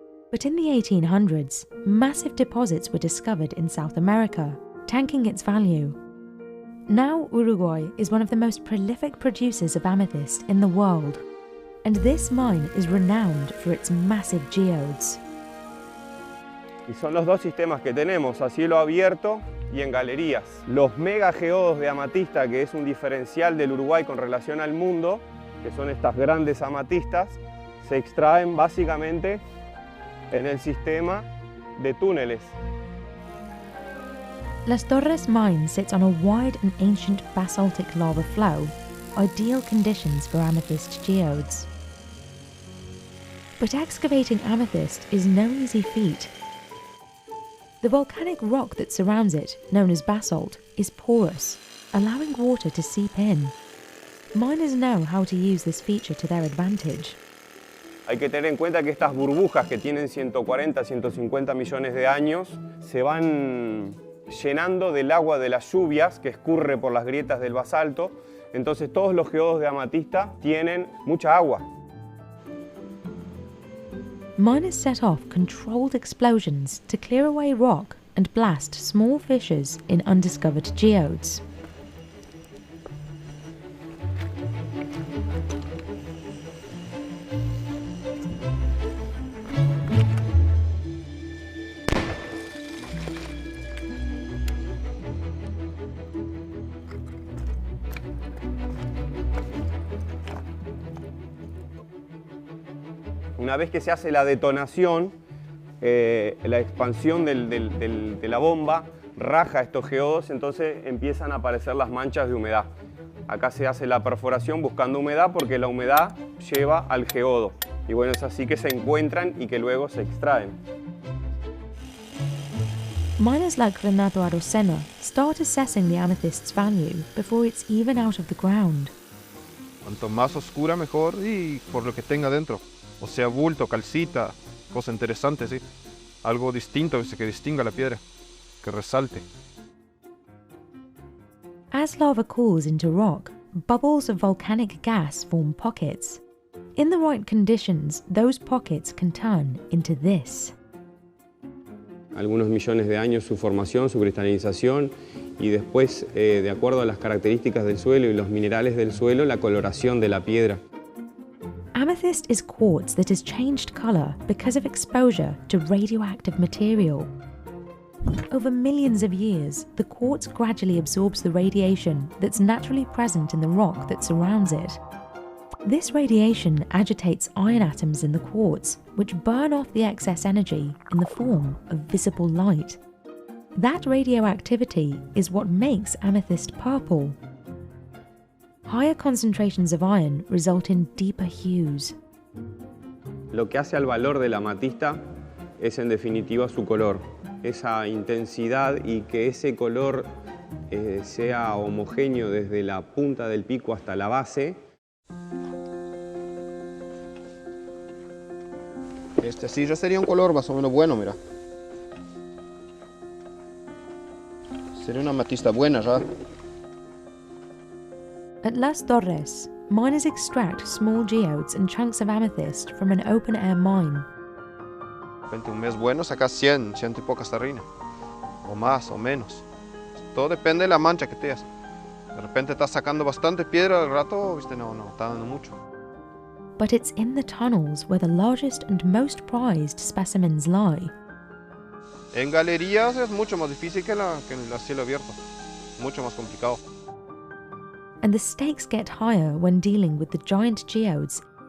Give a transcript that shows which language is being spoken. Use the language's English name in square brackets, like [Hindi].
[English] But in the 1800s, massive deposits were discovered in South America, tanking its value. Now Uruguay is one of the most prolific producers of amethyst in the world, and this mine is renowned for its massive geodes. [Spanish] Y son los dos sistemas que tenemos, a cielo abierto y en galerías. Los mega geodos de amatista, que es un diferencial del Uruguay con relación al mundo, que son estas grandes amatistas, se extraen básicamente en el sistema de túneles. [English] Las Torres mine sits on a wide and ancient basaltic lava flow, ideal conditions for amethyst geodes. But excavating amethyst is no easy feat. The volcanic rock that surrounds it, known as basalt, is porous, allowing water to seep in. Miners know how to use this feature to their advantage. [Spanish] Hay que tener en cuenta que estas burbujas que tienen 140, 150 millones de años se van llenando del agua de las lluvias que escurre por las grietas del basalto. Entonces todos los geodos de amatista tienen mucha agua. [English] Miners set off controlled explosions to clear away rock and blast small fissures in undiscovered geodes. [Spanish] Una vez que se hace la detonación, la expansión de la bomba raja estos geodos, entonces empiezan a aparecer las manchas de humedad. Acá se hace la perforación buscando humedad porque la humedad lleva al geodo. Y bueno, es así que se encuentran y que luego se extraen. [English] Miners like Renato Arocena start assessing the amethyst's value before it's even out of the ground. [Spanish] Cuanto más oscura mejor y por lo que tenga dentro. O sea, bulto, calcita, cosa interesante, sí. Algo distinto que distinga la piedra, que resalte. [English] As lava cools into rock, bubbles of volcanic gas form pockets. In the right conditions, those pockets can turn into this. [Spanish] Algunos millones de años su formación, su cristalización y después, de acuerdo a las características del suelo y los minerales del suelo, la coloración de la piedra. [English] Amethyst is quartz that has changed colour because of exposure to radioactive material. Over millions of years, the quartz gradually absorbs the radiation that's naturally present in the rock that surrounds it. This radiation agitates iron atoms in the quartz, which burn off the excess energy in the form of visible light. That radioactivity is what makes amethyst purple. Higher concentrations of iron result in deeper hues. [Spanish] Lo que hace al valor de la amatista es en definitiva su color, esa intensidad y que ese color sea homogéneo desde la punta del pico hasta la base. Este sí ya sería un color más o menos bueno, mira. Sería una amatista buena ya. [English] At Las Torres, miners extract small geodes and chunks of amethyst from an open-air mine. [Spanish] De repente un mes bueno sacas 100 y pocas terrinas. O más o menos. Todo depende de la mancha que tengas. De repente estás sacando bastante piedra al rato, viste, no, está dando mucho. [English] But it's in the tunnels where the largest and most prized specimens lie. [Spanish] En galerías es mucho más difícil que en el cielo abierto. Mucho más complicado. [English] And the stakes get higher when dealing with the giant geodes.